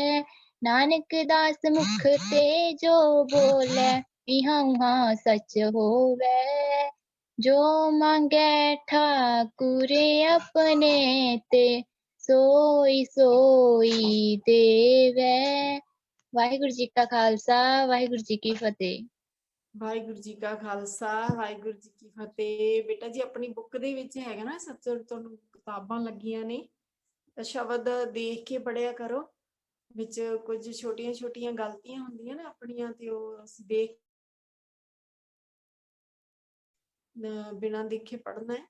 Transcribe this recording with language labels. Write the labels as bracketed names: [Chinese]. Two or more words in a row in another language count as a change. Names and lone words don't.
[Punjabi] ਨਾਨਕ ਦਾਸ ਮੁਖ ਤੇ ਜੋ ਬੋਲੇ ਇਹਾਂ ਉਹਾਂ ਸਚ ਹੋਵੈ। ਜੋ ਮਾਂਗੇ ਠਾਕੁਰ ਅਪਨੇ ਤੇ ਸੋਈ ਸੋਈ ਦੇਵੈ। ਵਾਹਿਗੁਰੂ ਜੀ ਕਾ ਖਾਲਸਾ ਵਾਹਿਗੁਰੂ ਜੀ ਕੀ ਫਤਿਹ। ਵਾਹਿਗੁਰੂ ਜੀ ਕਾ ਖਾਲਸਾ ਵਾਹਿਗੁਰੂ ਜੀ ਕੀ ਫਤਿਹ। ਬੇਟਾ ਜੀ ਆਪਣੀ ਬੁੱਕ ਦੇ ਵਿੱਚ ਹੈਗਾ ਨਾ ਸੱਚਰ ਤੁਹਾਨੂੰ ਕਿਤਾਬਾਂ ਲੱਗੀਆਂ ਨੇ ਤਾਂ ਸ਼ਬਦ ਦੇਖ ਕੇ ਪੜਿਆ ਕਰੋ। ਵਿੱਚ ਕੁਝ ਛੋਟੀਆਂ ਛੋਟੀਆਂ ਗਲਤੀਆਂ ਹੁੰਦੀਆਂ ਨੇ ਆਪਣੀਆਂ ਤੇ ਉਹ ਅਸੀਂ ਦੇਖ ਬਿਨਾਂ ਦੇਖੇ ਪੜ੍ਹਨਾ ਹੈ।